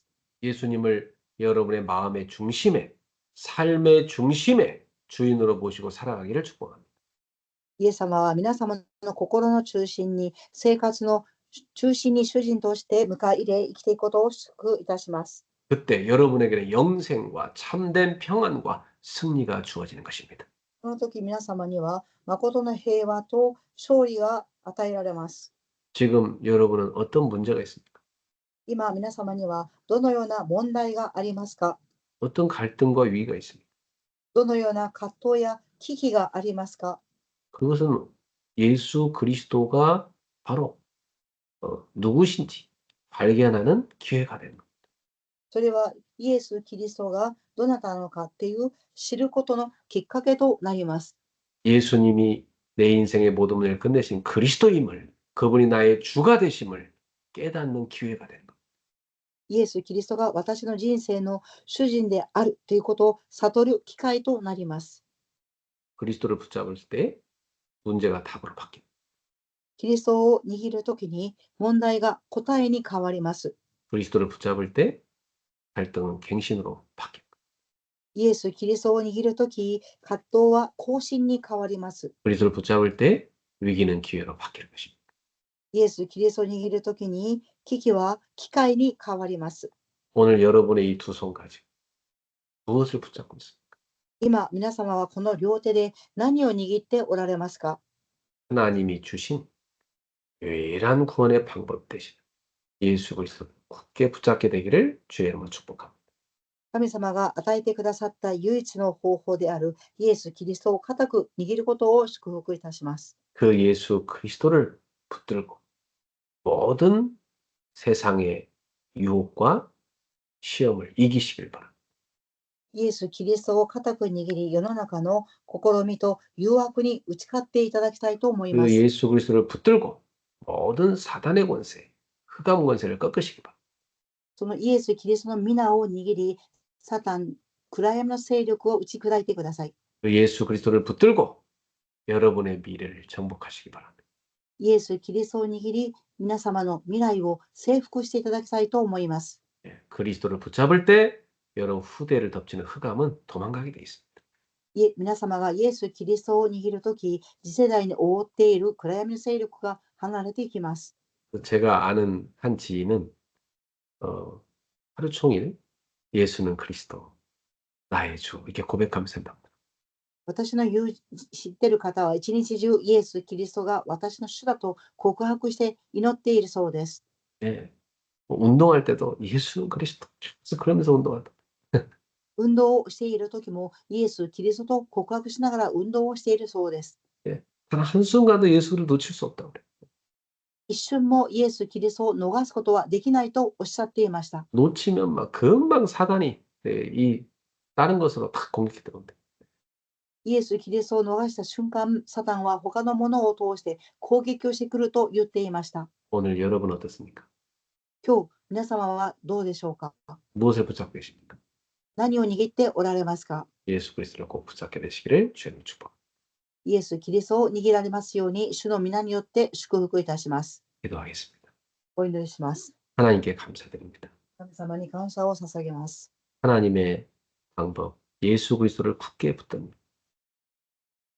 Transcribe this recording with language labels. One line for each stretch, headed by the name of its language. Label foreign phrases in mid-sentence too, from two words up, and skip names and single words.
Korean: 예수님을 여러분의 마음의 중심에, 삶의 중심에 주인으로 모시고 살아가기를 축복합니다.
Japanese: イエス様は皆様の心の中心に、生活の中心に主人として迎え入れ生きていくことを祝福いたします。
Korean: 그때 여러분에게는 영생과 참된 평안과 승리가 주어지는 것입니다.
Japanese: その時皆様には誠の平和と勝利が与えられます。
Korean: 지금 여러분은 어떤 문제가 있습니까?
Japanese: 今皆様にはどのような問題がありますか？
Korean: 어떤 갈등과 위기가 있습니까?
Japanese: どのような葛藤や危機がありますか？
Korean: 그것은 예수 그리스도가 바로 누구신지 발견하는 기회가 되는 겁니다.
Japanese: それはイエス・キリストがどなたなのかっていう知ることのきっかけとなります。
Korean: 예수님이 내 인생의 모든 문제를 끝내신 그리스도임을, 그분이 나의 주가 되심을 깨닫는 기회가 되는 겁니다.
Japanese: イエス・キリストが私の人生の主人であるということを悟る機会となります。
Korean: 그리스도를 붙잡을 때 문제가 답으로 바뀝니다.
Japanese: キリストを握るときに問題が答えに変わります。
Korean: 그리스도를 붙잡을 때 갈등은 갱신으로 바뀝니다.
Japanese: イエス・キリストを握るとき、葛藤は更新に変わります。
Korean: 그리스도를 붙잡을 때 위기는 기회로 바뀔 것입니다.
Japanese: イエス・キリストを握るときに危機は機会に変わります。
Korean: 오늘 여러분의 이 두 손 가지고 무엇을 붙잡고 있습니까?
Japanese: 今、皆様はこの両手で何を握っておられますか？
Korean: 하나님이 주신 유일한 구원의 방법 대신 예수 그리스도를 굳게 붙잡게 되기를 주의 이름으로 축복합니다.
Japanese: 神様が与えてくださった唯一の方法であるイエス・キリストを固く握ることを祝福いたします。
Korean: 그 예수 그리스도를 붙들고 모든 세상의 유혹과 시험을 이기시길 바랍니다.
Japanese: イエス・キリストを固く握り、世の中の試みと誘惑に打ち勝っていただきたいと思いま
Korean: 그
Japanese: す。
Korean: 예수 그리스도를 붙들고 모든 사단의 권세, 흑암 권세를 꺾으시기 바랍니다.
Japanese: そのイエス・キリストの皆を握り、サタン、暗闇の勢力を打ち砕いてください。
Korean: 그 예수 그리스도를 붙들고 여러분의 미래를 정복하시기 바랍니다.
Japanese: イエス・キリストを握り、皆様の未来を征服していただきたいと思います。
Korean: 예, 그리스도를 붙잡을 때 여러분 후대를 덮치는 흑암은 도망가게 돼 있습니다.
Japanese: 皆様がイエス・キリストを握るとき、次世代に覆っている暗闇の勢力が離れていきます。
Korean: 제가 아는 한 지인은 하루 종일 예수는 그리스도, 나의 주 이렇게 고백하면서 산답니다.
Japanese: 私の知っている方は一日中イエス・キリストが私の主だと告白して祈っているそうです。
Korean: 예, 운동할 때도 예수는 그리스도, 그래서 그러면서 운동한다.
Japanese: 運動をしているときもイエス・キリストと告白しながら運動をしているそうです。
Korean: 예, 단 한순간도 예수를 놓칠 수 없다 그래.
Japanese: 一瞬もイエス・キリストを逃すことはできないとおっしゃっていました。
Korean: 놓치면 막 금방 사단이 이 다른 것으로 탁 공격이 들어온대.
Japanese: イエス・キリストを逃した瞬間、サタンは他のものを通して攻撃をしてくると言っていました。
Korean: 오늘 여러분 어떻습니까?
Japanese: 今日、皆様はどうでしょうか？
Korean: 무엇을 붙잡고 계십니까?
Japanese: 何を握っておられますか？
Korean: 예수 그리스도를 꼭 붙잡게 되시기를 주님 축복.
Japanese: イエス・キリストを握られますように、主の皆によって祝福いたします。
Korean: 기도하겠습니다.
Japanese: お祈りします。
Korean: 하나님께 감사드립니다.
Japanese: 神様に感謝を捧げます。
Korean: 하나님의 방법, 예수 그리스도를 굳게 붙듭니다.